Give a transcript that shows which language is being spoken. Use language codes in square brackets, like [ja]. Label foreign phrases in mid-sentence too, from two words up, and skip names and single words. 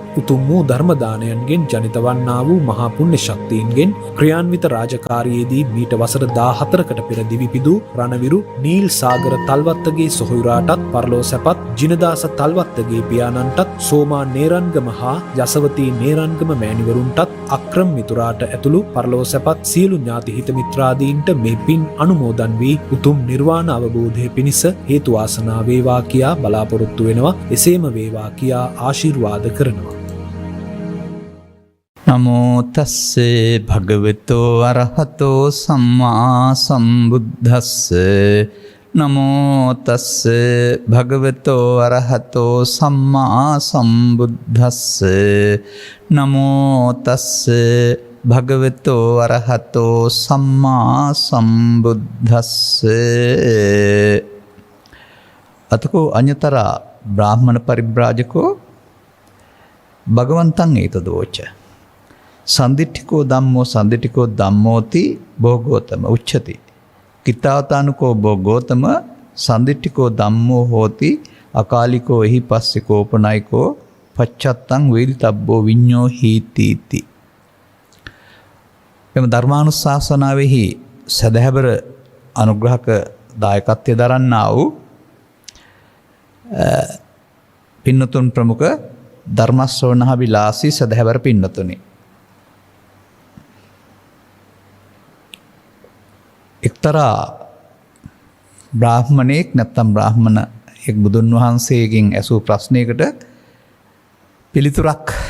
[si] උතුම් වූ ධර්මදානයන්ගෙන් ජනිත වන්නා වූ මහා පුණ්‍ය ශක්තියින්ගෙන් ක්‍රියාන්විත රාජකාරියේදී මීට වසර 14කට පෙර දිවිපිදූ රණවිරු නීල් සාගර තල්වත්තගේ සොහොයුරාටත් පරලෝ සැපත් ජිනදාස තල්වත්තගේ පියාණන්ටත් සෝමා නේරන්ගම හා යසවතී නේරන්ගම මෑණිවරුන්ටත් අක්‍රම මිතුරාට ඇතුළු පරලෝ සැපත් සියලු ඥාති හිත මිත්‍රාදීන්ට මේ පින් අනුමෝදන් වී උතුම් නිර්වාණ අවබෝධය පිණිස හේතු වාසනා වේවා කියා බලාපොරොත්තු වෙනවා. එසේම වේවා කියා ආශිර්වාද කරනවා. [pi] නමෝ තස්සේ භගවතෝ අරහතෝ සම්මා සම්බුද්දස්සේ නමෝ තස්සේ භගවතෝ අරහතෝ සම්මා සම්බුද්දස්සේ නමෝ තස්සේ භගවතෝ අරහතෝ සම්මා සම්බුද්දස්සේ අතකෝ අඤ්‍යතරා බ්‍රාහ්මණ පරිබ්‍රාජකෝ භගවන්තං ඒතදෝච සන්දිට්ඨිකෝ ධම්මෝ සන්දිට්ඨිකෝ ධම්මෝති භෝගෝතම උච්චති කිතාවතානුකෝ භෝගෝතම සන්දිට්ඨිකෝ ධම්මෝ හෝති අකාලිකෝ එහි පස්සේ කෝපනයිකෝ පච්චත්තං වේදිතබ්බෝ විඤ්ඤෝ හීතිති. [si] එම ධර්මානුශාසනාවෙහි සදහැබර අනුග්‍රහක දායකත්වය දරන්නා වූ පින්නතුන් ප්‍රමුඛ ධර්මශ්‍රවණාභිලාෂී සදහැබර පින්නතුනි, එක්තරා බ්‍රාහ්මණයෙක් නැත්නම් බ්‍රාහ්මණයෙක් බුදුන් වහන්සේගෙන් ඇසූ ප්‍රශ්නයකට පිළිතුරක්